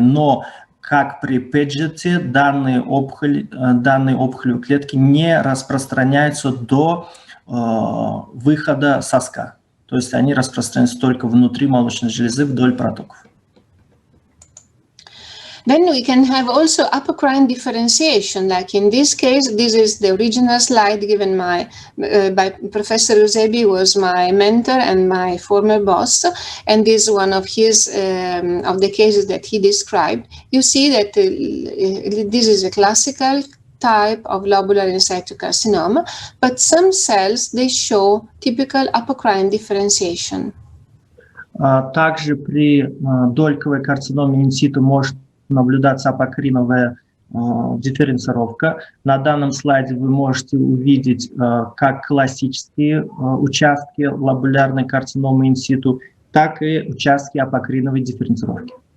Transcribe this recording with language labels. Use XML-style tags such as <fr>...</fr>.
<ru>Но как при пэджете данные опухолевые клетки не распространяются до выхода соска. То есть они распространяются только внутри молочной железы вдоль протоков.</ru> <en>Then we can have also apocrine differentiation, like in this case, this is the original slide given by Professor Eusebi, who was my mentor and my former boss, and this is one of his of the cases that he described. You see that this is a classical type of lobular in situ carcinoma, but some cells, they show typical apocrine differentiation.</en> <ru>Также при дольковой карциноме инситу может наблюдаться апокриновая дифференцировка. На данном слайде вы можете увидеть как классические участки лобулярной карциномы инситу, так и участки апокриновой дифференцировки.</ru>